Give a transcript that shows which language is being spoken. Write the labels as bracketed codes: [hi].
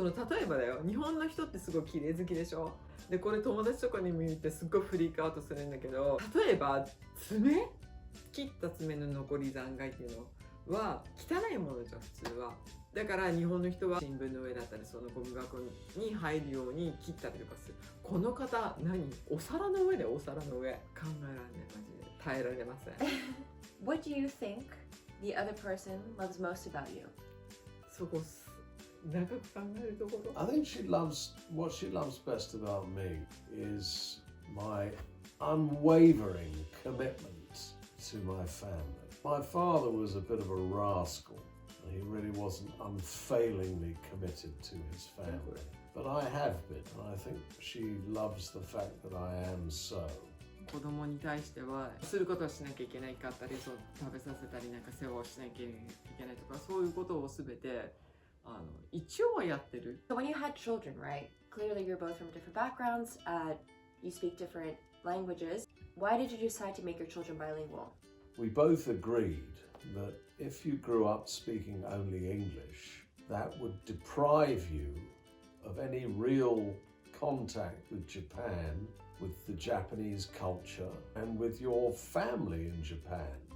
[ja] 例えばだよ、日本の人ってすごい綺麗好きでしょ。で、これ友達とかにも言ってすっごいフリークアウトするんだけど、例えば爪切った爪の残り残骸っていうのは汚いものじゃん、普通は。だから日本の人は新聞の上だったりそのゴミ箱に入るように切ったりとかする。この方お皿の上でお皿の上。考えられない、マジで耐えられません。 [en] What do you think the other person loves most about you? [ja] そこ長く考えるところ。 [en] I think what she loves best about me is my unwavering commitment to my family. My father was a bit of a rascal. He really wasn't unfailingly committed to his family. But I have been, and I think she loves the fact that I am so. [ja] 子供に対してはすることをしなきゃいけないかったり、そう食べさせたりなんか世話をしなきゃいけないとか、そういうことをすべて一応はやってる。 [en] So when you had children, right? Clearly you're both from different backgrounds. You speak different languages. Why did you decide to make your children bilingual? We both agreed that if you grew up speaking only English, that would deprive you of any real contact with Japan, with the Japanese culture, and with your family in Japan.